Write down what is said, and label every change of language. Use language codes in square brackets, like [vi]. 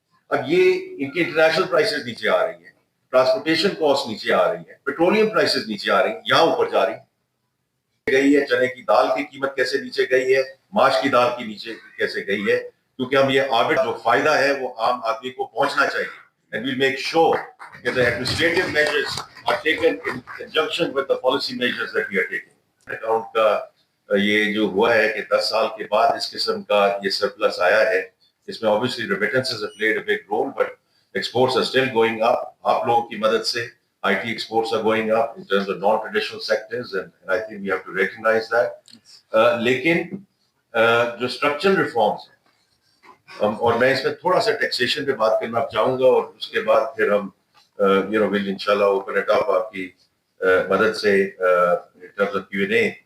[ur] اب یہ ان کی انٹرنیشنل پرائسز نیچے آ رہی ہیں, ٹرانسپورٹیشن کاسٹ نیچے آ رہی ہیں, پیٹرولیم پرائسز نیچے آ رہی ہیں, یہاں اوپر جا رہی ہیں. گئی ہے چنے کی دال کی قیمت کیسے نیچے گئی ہے, ماش کی دال کی نیچے کیسے گئی ہے, کیونکہ ہم یہ آربٹ جو فائدہ ہے وہ عام آدمی کو پہنچنا چاہیے. [en] And we'll make sure that the administrative measures are taken in conjunction with the policy measures that we are taking. [ur] Account کا یہ جو ہوا ہے کہ 10 سال کے بعد اس قسم کا یہ سرپلس آیا ہے, اس میں [en] obviously remittances have played a big role, but exports are still going up. [ur] آپ لوگوں کی مدد سے [en] IT exports are going up in terms of non-traditional sectors, and I think we have to recognize that. [ur] لیکن جو [en] structural reforms [ur] ہیں, اور میں اس میں تھوڑا سا ٹیکسیشن پہ بات کرنا چاہوں گا, اور اس کے بعد پھر ہم ول انشاءاللہ [en] open it up [ur] آپ کی مدد سے [en] in terms of Q&A.